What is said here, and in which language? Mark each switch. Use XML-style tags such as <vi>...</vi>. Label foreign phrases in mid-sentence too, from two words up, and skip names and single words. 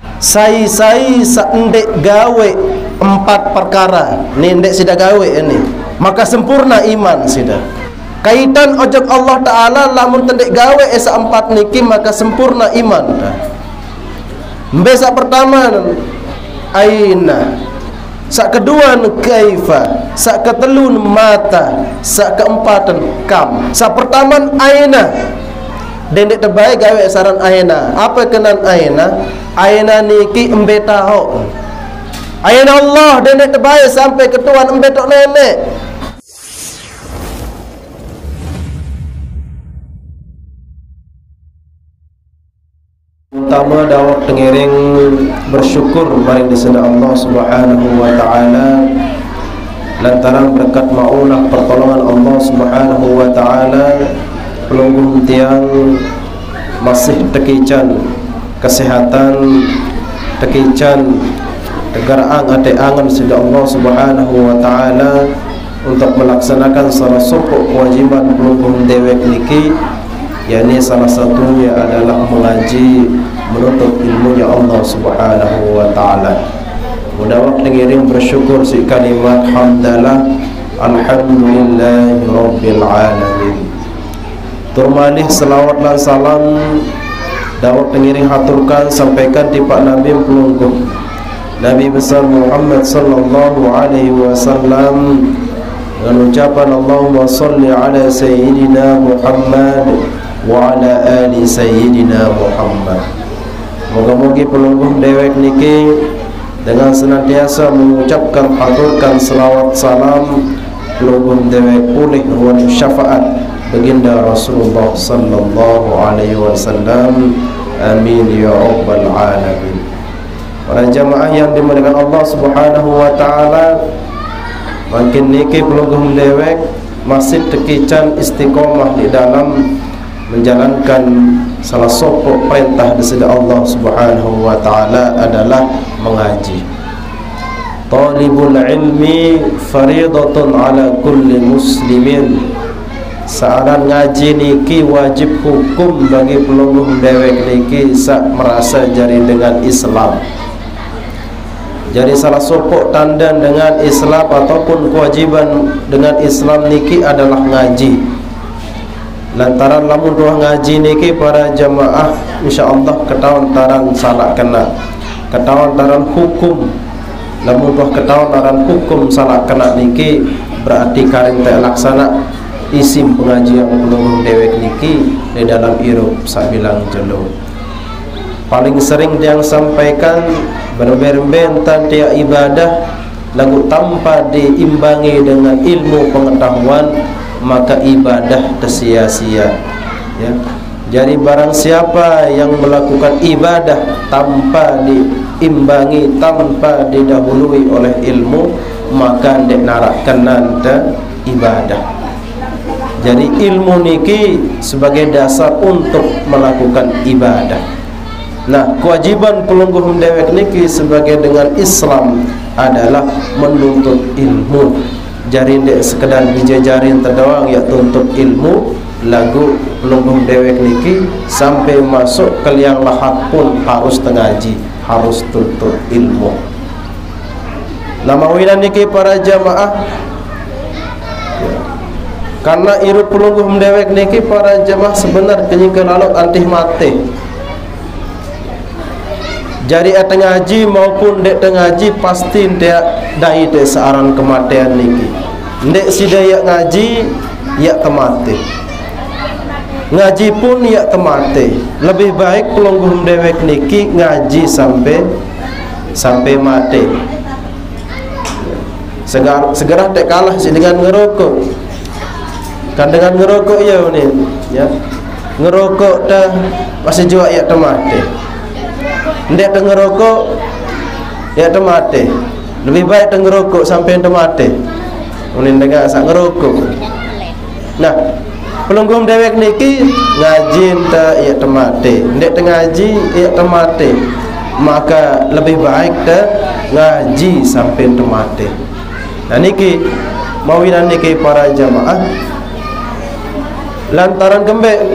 <sas>sai ndek gawe 4 perkara ni, ndek sida gawe ini, maka sempurna iman sida. Kaitan ojok Allah Ta'ala lamun tendek gawe esa 4 niki maka sempurna iman. Mbesa pertama aina, sak kedua kaifa, sak ketelun mata, sak keempatan kam. Sak pertama aina, dendek terbaik gawe saran aina. Apa kenan aina? Aina niki embe tahu. Aina Allah dendek terbaik sampai ketuan embe tok nenek. Pertama dawak tengiring bersyukur maring disana</sas> <ar>Allah Subhanahu wa taala</ar> <sas>lantaran berkat maunah pertolongan</sas> <ar>Allah Subhanahu wa taala</ar> <sas>pelungguh tiang masih tekican kesehatan, tekican tegarang ate angan sida</sas> <ar>Allah Subhanahu wa taala</ar> <id>untuk melaksanakan salah satu kewajiban</id> <sas>pelungguh dewek niki,</sas> <id>yakni salah satunya adalah mengaji, menuntut ilmunya</id> <ar>Allah Subhanahu wa taala.</ar> <sas>Mudawak dengiring bersyukur si kalimat hamdalah</sas> <ar>alhamdulillahi rabbil alamin.</ar> <sas>Turmalih selawat dan salam dawak dengiring haturkan sampaikan di Pak Nabi pelungguh Nabi besar Muhammad</sas> <ar>sallallahu alaihi wasallam</ar> <sas>dengan ucapan</sas> <ar>Allahumma salli ala sayyidina Muhammad</ar> <sas>wa ala ali sayyidina Muhammad. Moga-moga pelungguh dewek niki dengan senantiasa mengucapkan haturkan selawat salam pelungguh dewek pulih ruang syafaat baginda Rasulullah</sas> <ar>sallallahu alaihi wasallam. Amin ya rabbal alamin.</ar> <id>Para jamaah yang dimuliakan</id> <ar>Allah Subhanahu wa taala,</ar> <sas>makin niki pelungguh dewek masih tekican</sas> <id>istiqomah di dalam menjalankan salah satu perintah dari Allah Subhanahu wa taala adalah mengaji.</id> <ar>Talibul ilmi faridatun ala kulli muslimin.</ar> <sas>Seorang ngaji niki wajib hukum bagi pelungguh dewek niki sak merasa jari dengan Islam.</sas> <id>Jadi salah satu tanda dengan Islam ataupun kewajiban dengan Islam niki adalah ngaji.</id> <sas>Lantaran lamun ruang ngaji niki para jamaah insyaallah ketahuan taran salah kena, ketahuan taran hukum. Lamun ruang ketahuan taran hukum salah kena niki berarti karing tak laksana isim pengajian pelungguh dewek niki di dalam irup sabilang jelo.</sas> <id>Paling sering yang sampaikan berben-ben tiap ibadah lagu tanpa diimbangi dengan ilmu pengetahuan maka ibadah tersia-sia, ya. Jadi barang siapa yang melakukan ibadah tanpa diimbangi, tanpa didahului oleh ilmu, maka</id> <sas>ndek narakkan nanta ibadah.</sas> <id>Jadi ilmu niki sebagai dasar untuk melakukan ibadah. Nah, kewajiban</id> <sas>pelungguh dewek niki</sas> <id>sebagai dengan Islam adalah menuntut ilmu.</id> <sas>Jari dek sekedar bijajarin terdoang ya tuntut ilmu, lagu pelungguh dewek niki sampai masuk ke liang lahat pun harus tengaji, harus tuntut ilmu. Nama wilan niki para jamaah, karena iru pelungguh dewek niki para jamaah sebenar kenyingkan lalu antih mati. Jadi ngaji maupun dek ngaji pasti dek dai dek searan kematian niki. Dek si daya ngaji ya kemati. Ngaji pun ya kemati.</sas> <id>Lebih baik</id> <sas>pelungguh dewek niki</sas> <id>ngaji sampai mati.</id> <sas>Segera dek kalah si dengan ngerokok. Kan dengan ngerokok ya ni, ya. Ngerokok dah masih juga ya mati. Ndek ngerokok ya mati.</sas> <id>Lebih baik ngerokok sampai mati.</id> <sas>Unin dengar sak ngerokok. Nah, pelungguh dewek niki ngaji ta ya mati. Ndek ngaji ya mati.</sas> <id>Maka lebih baik ngaji sampai mati.</id> <sas>Nah niki mawinan niki para jamaah lantaran kembali</sas>